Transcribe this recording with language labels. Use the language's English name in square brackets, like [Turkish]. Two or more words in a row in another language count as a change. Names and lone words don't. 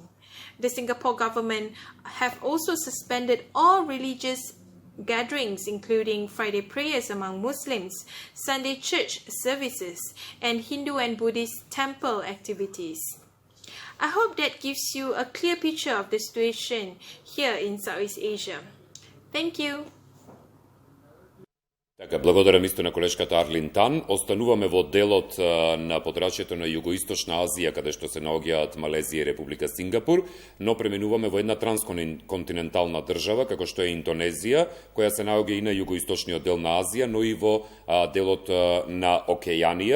[English] The Singapore government have also suspended all religious gatherings, including Friday prayers among Muslims, Sunday church services, and Hindu and Buddhist temple activities. I hope that gives you a clear picture of the situation here in Southeast Asia. Thank you. [Macedonian] Така, благодарам исто на колешката Арлин Тан. Остануваме во делот на подрачјето на Југоисточна Азија, каде што се наоѓаат Малезија и Република Сингапур, но преминуваме во една трансконтинентална држава, како што е Индонезија, која се наоѓа и на југоисточниот дел на Азија, но и во делот на Окејанија.